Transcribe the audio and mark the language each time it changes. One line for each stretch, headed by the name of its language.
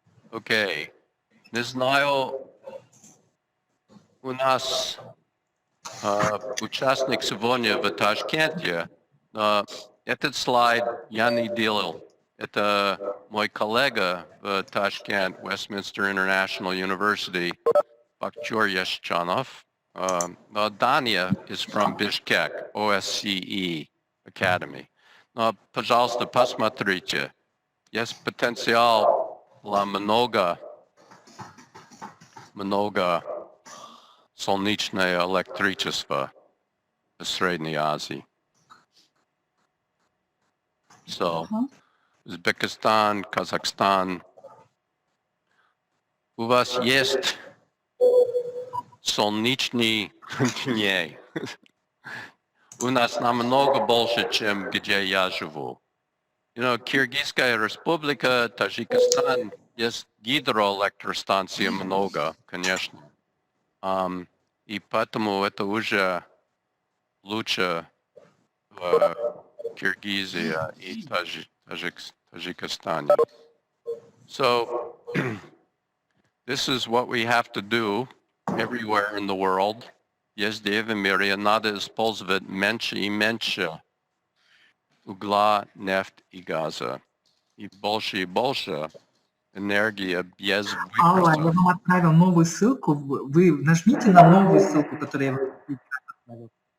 Russian: Окей. Не знаю, у нас участник сегодня в Ташкенте, но этот слайд я не делал. Это мой коллега в Ташкент, Westminster International University, Bakhtiyor Yashchanov.
English: Dania is from Bishkek, OSCE Academy.
Russian: Но, пожалуйста, посмотрите. Есть потенциал для много солнечное электричество в Средней Азии. So, Узбекистан, Казахстан. У вас есть солнечный день. У нас намного больше, чем где я живу. Киргизская республика, Таджикистан, есть гидроэлектростанций много, конечно. И поэтому это уже лучше в Киргизии и Таджикистане.
English: So, this is what we have to do everywhere in the world.
Russian: Везде в мире надо использовать меньше и меньше угла, нефть и газа. И больше энергии без Алла, я выбросов. вам отправил новую ссылку. Вы нажмите на новую ссылку, которую я вам отправил.